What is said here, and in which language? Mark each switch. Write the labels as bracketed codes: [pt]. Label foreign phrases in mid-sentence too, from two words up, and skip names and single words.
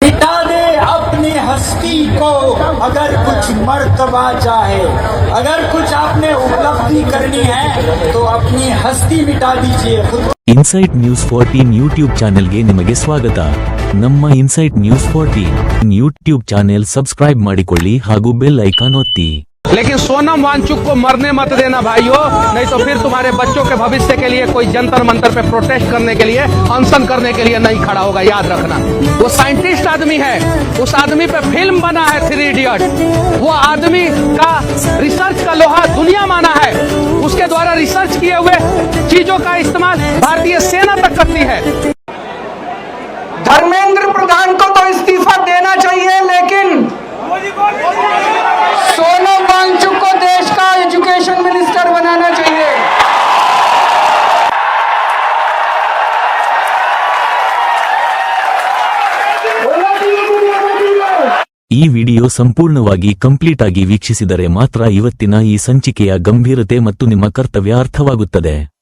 [hi] मिटा दे अपनी हस्ती को अगर कुछ मर्तबा चाहे, अगर कुछ आपने उपलब्धि करनी है तो अपनी हस्ती मिटा दीजिए खुद। [kn] ಇನ್ಸೈಟ್ ನ್ಯೂಸ್ 14 [en] YouTube channelಗೆ [kn] ನಿಮಗೆ ಸ್ವಾಗತ. ನಮ್ಮ ಇನ್ಸೈಟ್ ನ್ಯೂಸ್ 14 [en] YouTube channel subscribe [kn] ಮಾಡಿಕೊಳ್ಳಿ ಹಾಗೂ [en] bell icon [kn] ಒತ್ತಿ. [hi] लेकिन सोनम वांगचुक को मरने मत देना भाइयों, नहीं तो फिर तुम्हारे बच्चों के भविष्य के लिए कोई जंतर मंतर पे प्रोटेस्ट करने के लिए, अनशन करने के लिए नहीं खड़ा होगा, याद रखना। वो साइंटिस्ट आदमी है, उस आदमी पे फिल्म बना है 3 इडियट। वो आदमी का रिसर्च का लोहा दुनिया माना है, उसके द्वारा रिसर्च किए हुए चीजों का इस्तेमाल भारतीय सेना तक करती है। धर्मेंद्र प्रधान को तो इस्तीफा देना चाहिए, लेकिन सोनम वांगचुक को देश का [en] education minister [hi] बनाना चाहिए। [kn] ಈ ವಿಡಿಯೋ ಸಂಪೂರ್ಣವಾಗಿ ಕಂಪ್ಲೀಟ್ ಆಗಿ ವೀಕ್ಷಿಸಿದರೆ ಮಾತ್ರ ಇವತ್ತಿನ ಈ ಸಂಚಿಕೆಯ ಗಂಭೀರತೆ ಮತ್ತು ನಿಮ್ಮ ಕರ್ತವ್ಯ ಅರ್ಥವಾಗುತ್ತದೆ.